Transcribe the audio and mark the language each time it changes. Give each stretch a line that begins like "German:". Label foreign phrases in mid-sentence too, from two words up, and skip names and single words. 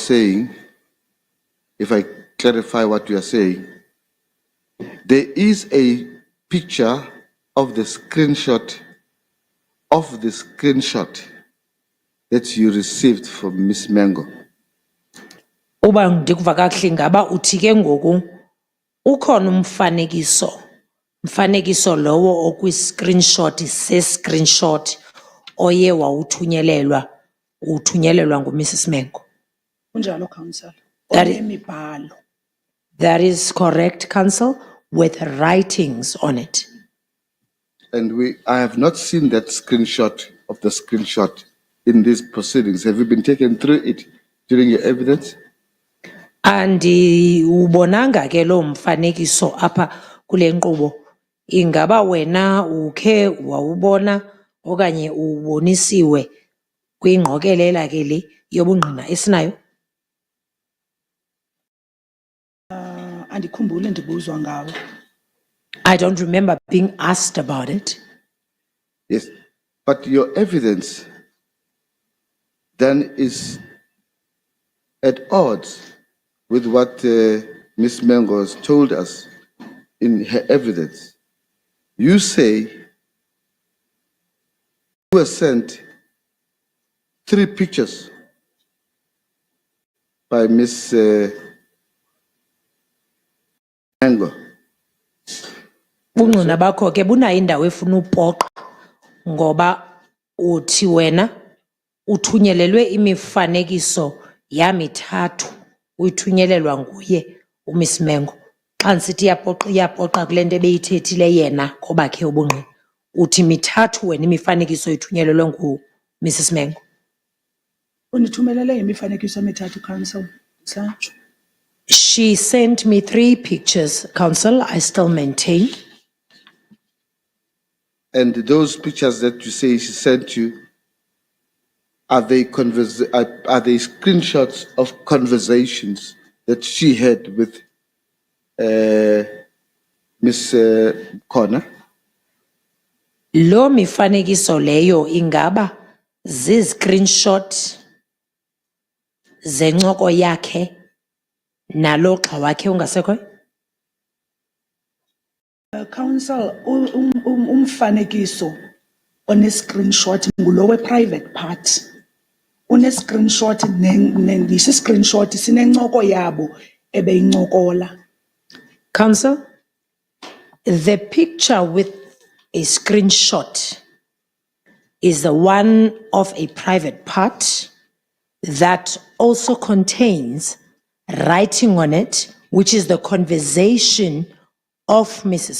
English: saying, if I clarify what you are saying, there is a picture of the screenshot that you received from Ms. Mengo.
Xhosa: Uba ndikuva kakuhle ngaba uthi ke ngoku ukhona umfanekiso lowo okwi-screenshot se-screenshot oye wawuthunyelelwa nguMrs Mengo. Kunjalo counsel.
English: That is-
Xhosa: Onemibhalo.
English: That is correct, Counsel, with writings on it. And I have not seen that screenshot in these proceedings. Have you been taken through it during your evidence?
Xhosa: Andi ubonanga ke lo mfanekiso apha kule nkqubo. Ingaba wena ukhe wawubona okanye ubonisiwe kwingqokelela ke le yobungqina esinayo? Andikhumbuli ndibuzwa ngawo.
English: I don't remember being asked about it. Yes, but your evidence then is at odds with what Ms. Mengo has told us in her evidence. You say you were sent 3 pictures by Ms. Mengo.
Xhosa: Bungqina bakho ke bunayo indawo efuna upoqa ngoba uthi wena uthunyelelwe imifanekiso yamithathu uyithunyelelwa nguye uMiss Mengo. Xa ndisithi iyapoqa kule nto ebeyithethile yena kobakhe ubungqina. Uthi mithathu wena imifanekiso ithunyelelwe nguMrs Mengo. Undithumelele imifanekiso emithathu counsel. Satsho.
English: She sent me 3 pictures, Counsel, I still maintain. And those pictures that you say she sent you, are they screenshots of conversations that she had with Miss Connor?
Xhosa: Lo mifanekiso leyo ingaba zi-screenshot zencoko yakhe nalo xa wakhe ungasekhoyo? Counsel, umfanekiso one-screenshot ngulowe
English: private part.
Xhosa: Une-screenshot isi-screenshot sinencoko yabo ebeyincokola.
English: Counsel, The picture with a screenshot is the one of a private part that also contains writing on it, which is the conversation of Mrs.